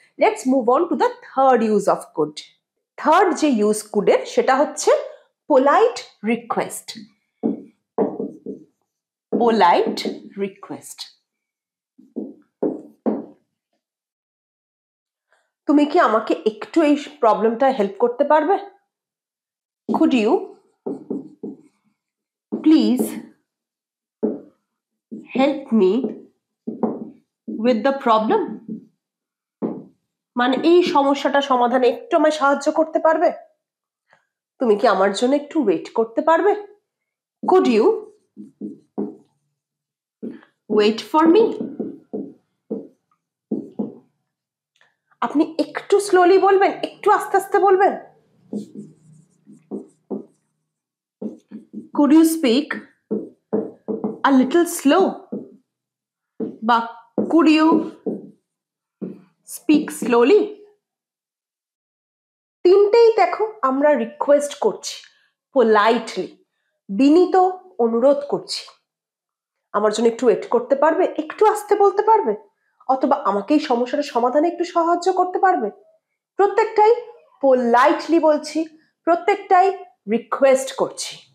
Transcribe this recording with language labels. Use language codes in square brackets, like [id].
[en] Let's move on to the third use of could. [bn] Third যে use কুডের সেটা হচ্ছে polite request. Polite request. তুমি কি আমাকে একটু এই প্রবলেমটা হেল্প করতে পারবে? [en] Could you please help me with the problem? [bn] মানে এই সমস্যাটা সমাধানে একটু আমায় সাহায্য করতে পারবে? তুমি কি আমার জন্য একটু ওয়েট করতে পারবে? [en] Could you wait for me? [bn] আপনি একটু স্লোলি বলবেন, একটু আস্তে আস্তে বলবেন। [en] Could you speak a little slow? বা could you speak slowly? [bn] তিনটেই দেখো আমরা রিকোয়েস্ট করছি, পোলাইটলি, বিনীত অনুরোধ করছি। আমার জন্য একটু ওয়েট করতে পারবে, একটু আস্তে বলতে পারবে, অথবা আমাকে এই সমস্যার সমাধানে একটু সাহায্য করতে পারবে। প্রত্যেকটাই পোলাইটলি বলছি, প্রত্যেকটাই রিকোয়েস্ট করছি।